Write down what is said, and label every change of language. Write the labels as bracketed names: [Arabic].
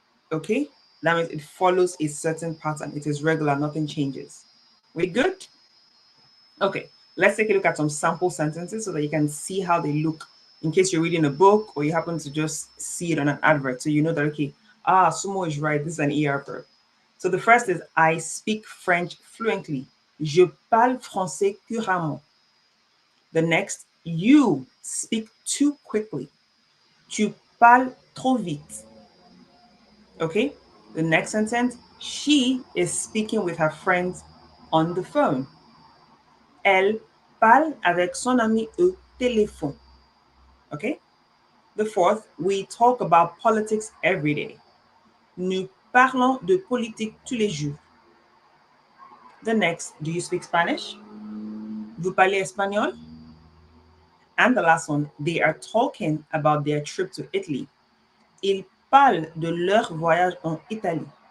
[English] Okay, that means it follows a certain pattern. It is regular, nothing changes. We good? Okay, let's take a look at some sample sentences so that you can see how they look in case you're reading a book or you happen to just see it on an advert. So you know that, okay, Sumo is right. This is an ER verb. So the first is, I speak French fluently. [French] Je parle français couramment. [English] The next, you speak too quickly. [French] Tu parles trop vite. [English] Okay? The next sentence, she is speaking with her friends on the phone. [French] Elle parle avec son ami au téléphone. [English] Okay? The fourth, we talk about politics every day. [French] Nous parlons de politique tous les jours. [English] The next, do you speak Spanish? [French] Vous parlez espagnol? [English] And the last one, they are talking about their trip to Italy. [French] Ils parlent de leur voyage en Italie.